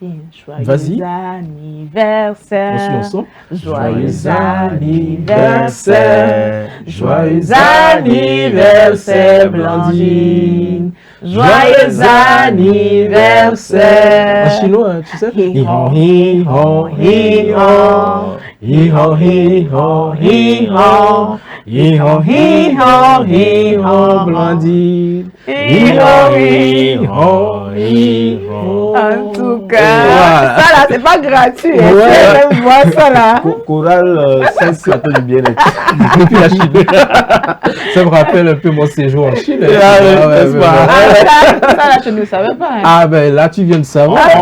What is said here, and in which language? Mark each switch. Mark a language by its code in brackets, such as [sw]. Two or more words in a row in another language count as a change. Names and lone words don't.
[fr] Vas-y. Anniversaire. Joyeux anniversaire. Joyeux anniversaire, Blandine. Joyeux anniversaire. En chinois, tu sais? Hi-ho, hi-ho, hi-ho. Hi-ho, hi-ho, hi-ho. Hi-ho, hi-ho, hi-ho, Blandine. Hi-ho, hi-ho, hi-ho. En tout cas, ça là, c'est pas gratuit. C'est même moi, ça là. Chorale 5 plateau du bien-être. Depuis la Chine. Ça me rappelle un peu mon séjour en Chine. Ça là, je ne savais pas. Hein. Ah ben là, tu viens de savoir.